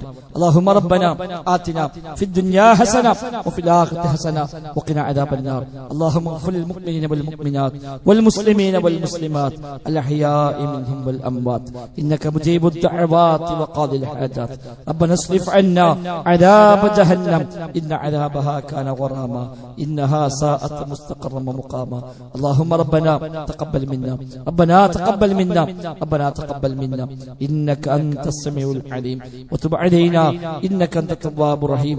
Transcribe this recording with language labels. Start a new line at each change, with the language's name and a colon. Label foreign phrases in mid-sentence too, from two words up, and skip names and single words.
Arabic: اللهم ربنا آتنا في الدنيا حسنة وفي الآخرة حسنة وقنا عذاب النار. اللهم اغفر للمؤمنين والمؤمنات والمسلمين والمسلمات الأحياء منهم والأموات إنك مجيب الدعوات وقاضي الحاجات. റബ്ബനാ اصرف عنا عذاب جهنم إن عذابها كان غراما إنها ساءت مستقرا ومقاما. اللهم ربنا تقبل منا، ربنا تقبل منا، ربنا تقبل منا إنك أنت السميع العليم وتب علينا إنك أنت التواب الرحيم.